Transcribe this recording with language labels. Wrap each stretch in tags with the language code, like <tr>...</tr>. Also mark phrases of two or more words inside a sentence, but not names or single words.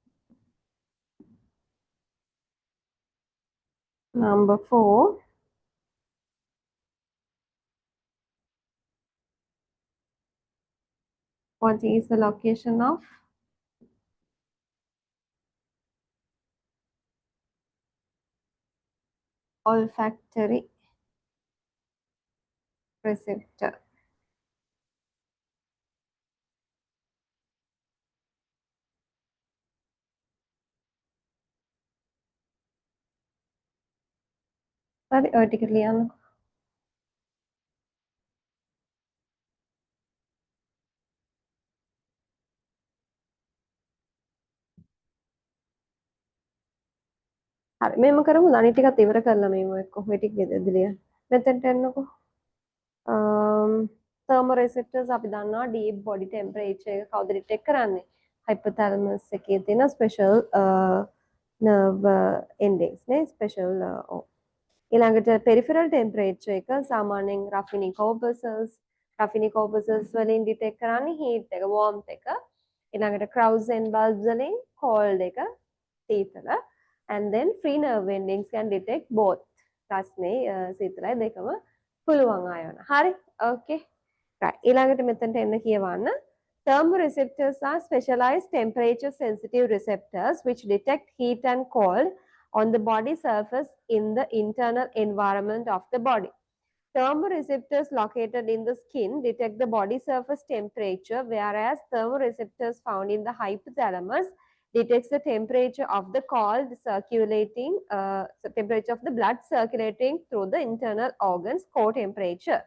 <en>Number 4, what is the location of olfactory receptor? Sorry, vertically.</en> <si>හරි මේම කරමු අනිත් ටිකත් ඉවර කරලා මේම එක්ක ඔය ටික ඉදිරිය මෙතෙන්ට එන්නකෝ thermoreceptors අපි දන්නවා</si> <en>deep body temperature</en> <si>එක කවුද detect කරන්නේ hypothalamus එකේ තියෙන</si> <en>special nerve endings</en> <si>නේ special ඊළඟට</si> <en>peripheral temperature</en> <si>එක සාමාන්‍යයෙන්</si> <en>ruffinic corpuscles</en> <si>වලින් detect කරන්නේ heat එක warmth එක ඊළඟට</si> <en>Krause and bulbs</en> <si>වලින් cold එක සීතල</si> <en>and then free nerve endings can detect both</en> <si>රස්නේ සීතලයි දෙකම පුළුවන් ආයවන. හරි?</si> <en>Okay. Right.</en> <si>ඊළඟට මෙතනට එන්න කියවන්න.</si> <en>Thermoreceptors are specialized temperature sensitive receptors which detect heat and cold on the body surface in the internal environment of the body. Thermoreceptors located in the skin detect the body surface temperature, whereas thermoreceptors found in the hypothalamus detects the temperature of the temperature of the blood circulating through the internal organs, core temperature.</en>